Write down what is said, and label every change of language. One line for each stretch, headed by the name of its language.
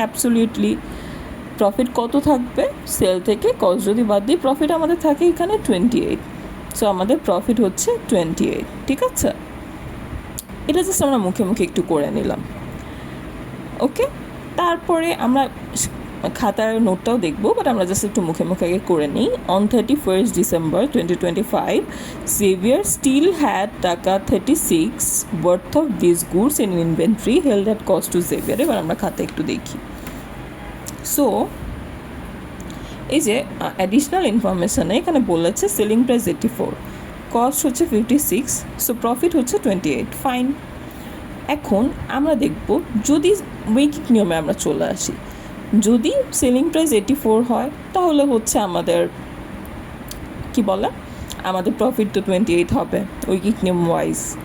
Bangla: Absolutely profit কত থাকবে? Sell থেকে কস্ট যদি বাদ দিই, প্রফিট আমাদের থাকে এখানে 28। সো আমাদের প্রফিট হচ্ছে 28। ঠিক আছে, এটা জাস্ট আমরা মুখে মুখে একটু করে নিলাম। ওকে, তারপরে আমরা খাতার নোটটাও দেখবো, বাট আমরা জাস্ট একটু মুখে মুখে আগে করে নিই।
English: অন 31st December 2025 Xavier still had taka 36 worth of these goods in inventory held at cost to Xavier।
Bangla: এবার আমরা খাতা একটু দেখি। সো এই যে অ্যাডিশনাল ইনফরমেশানে এখানে বলেছে সেলিং প্রাইস 84, কস্ট হচ্ছে 56, সো প্রফিট হচ্ছে 28, ফাইন। এখন আমরা দেখব যদি উইকিক নিয়মে আমরা চলে আসি, যদি সেলিং প্রাইস 84 হয় তাহলে হচ্ছে আমাদের কি বলে, আমাদের প্রফিট তো 28 হবে উইকিক নিয়ম ওয়াইজ।